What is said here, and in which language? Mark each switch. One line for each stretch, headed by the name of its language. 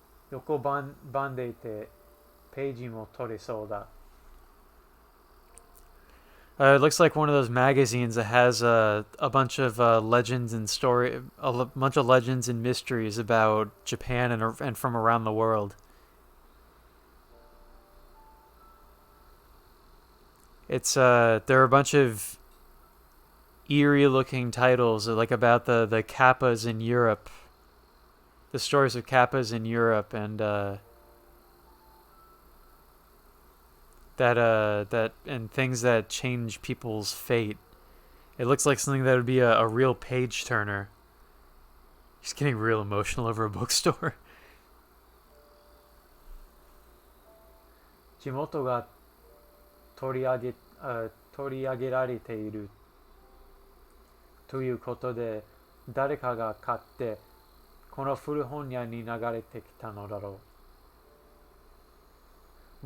Japanese: 横ばんでいてページも取れそうだ。
English: It looks like one of those magazines that has a bunch of legends and a bunch of legends and mysteries about Japan and from around the world. It's there are a bunch of eerie-looking titles like about the kappas in Europe, the stories of kappas in Europe, and that and things that change people's fate. It looks like something that would be a real page turner. He's getting real emotional over a bookstore.
Japanese: 地元が取り上げられているということで誰かが買ってこの古本屋に流れてきたのだろう。